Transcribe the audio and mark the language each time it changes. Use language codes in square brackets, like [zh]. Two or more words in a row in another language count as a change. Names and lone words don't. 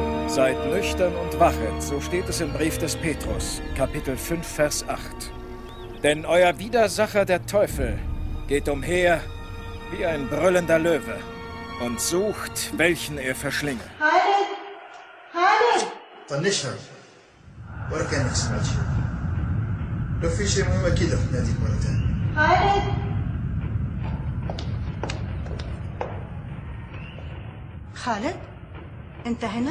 [de] Seid nüchtern und wachet, so steht es im Brief des Petrus, Kapitel 5, Vers 8. Denn euer Widersacher, der Teufel, geht umher wie ein brüllender Löwe und sucht, welchen er verschlinge. [ar] خالد خالد طنشها ولا كأنك سمعت شيء. لو في شيء مهم أكيد رح ناديك مرة ثانية. خالد خالد انت هنا؟